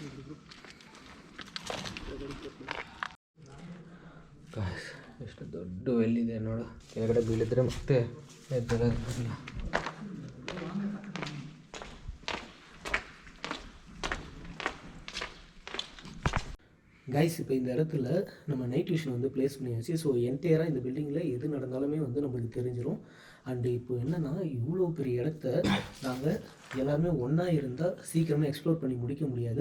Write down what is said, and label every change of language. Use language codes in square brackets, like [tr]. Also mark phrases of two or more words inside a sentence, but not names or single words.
[kn] ಎಷ್ಟು ದೊಡ್ಡ ವೆಲ್ಲಿದೆ ನೋಡು. ಕೆಳಗಡೆ ಬೀಳಿದ್ರೆ ಮತ್ತೆ ಎದ್ದೇಳೋದಿಲ್ಲ. [ta] கைஸ் இப்போ இந்த இடத்துல நம்ம [en] night vision [ta] வந்து ப்ளேஸ் பண்ணியாச்சு. ஸோ என்டையராக இந்த பில்டிங்கில் எது நடந்தாலுமே வந்து நம்மளுக்கு தெரிஞ்சிடும். அண்டு இப்போ என்னென்னா இவ்வளோ பெரிய இடத்த நாங்கள் எல்லாருமே ஒன்றா இருந்தால் சீக்கிரமாக எக்ஸ்ப்ளோர் பண்ணி முடிக்க முடியாது.